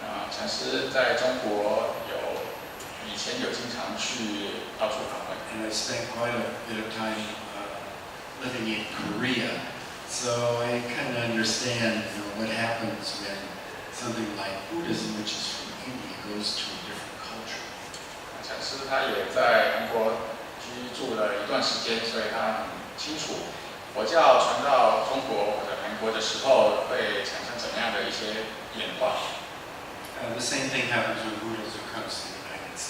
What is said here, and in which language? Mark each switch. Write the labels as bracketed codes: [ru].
[zh] 禅师在中国以前有经常去到处访问， [en] And I spent quite a bit of time living in Korea. So I kind of understand what happens when something like Buddhism, which is from India, goes to a different culture. [zh] 禅师他也在韩国居住了一段时间，所以他很清楚佛教传到中国或者韩国的时候会产生怎么样的一些演化。 [en] The same thing happens when Buddhism comes to the United